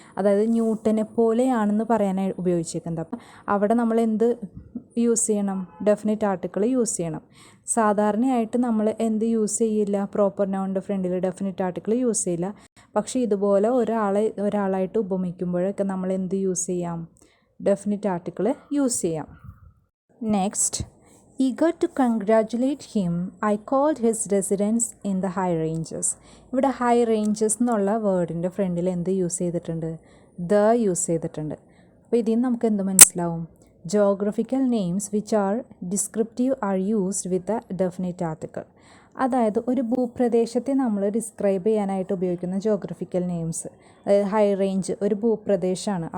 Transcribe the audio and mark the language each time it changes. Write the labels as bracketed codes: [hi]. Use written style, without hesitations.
[ml] അതായത് ന്യൂട്ടനെ പോലെയാണെന്ന് പറയാനായി ഉപയോഗിച്ചേക്കുന്നത്. അപ്പം അവിടെ നമ്മൾ എന്ത് യൂസ് ചെയ്യണം? ഡെഫിനിറ്റ് ആർട്ടിക്കിൾ യൂസ് ചെയ്യണം. സാധാരണയായിട്ട് നമ്മൾ എന്ത് യൂസ് ചെയ്യില്ല? പ്രോപ്പർ നൗണിൻ്റെ ഫ്രണ്ടിൽ ഡെഫിനിറ്റ് ആർട്ടിക്കിൾ യൂസ് ചെയ്യില്ല. പക്ഷേ ഇതുപോലെ ഒരാളായിട്ട് ഉപമിക്കുമ്പോഴൊക്കെ നമ്മൾ എന്ത് യൂസ് ചെയ്യാം? ഡെഫിനിറ്റ് ആർട്ടിക്കിൾ യൂസ് ചെയ്യാം. [en] Next, eager to congratulate him, I called his residence in the high ranges. [ml] ഇവിടെ ഹൈ റേഞ്ചസ് എന്നുള്ള വേർഡിൻ്റെ ഫ്രണ്ടിൽ എന്ത് യൂസ് ചെയ്തിട്ടുണ്ട്? ദ യൂസ് ചെയ്തിട്ടുണ്ട്. അപ്പോൾ ഇതിൽ നിന്ന് നമുക്ക് എന്ത് മനസ്സിലാവും? [en] Geographical names which are descriptive are used with the definite article. [ml] അതായത് ഒരു ഭൂപ്രദേശത്തെ നമ്മൾ ഡിസ്ക്രൈബ് ചെയ്യാനായിട്ട് ഉപയോഗിക്കുന്ന ജോഗ്രഫിക്കൽ നെയിംസ്, അതായത് ഹൈ റേഞ്ച് ഒരു ഭൂപ്രദേശമാണ്.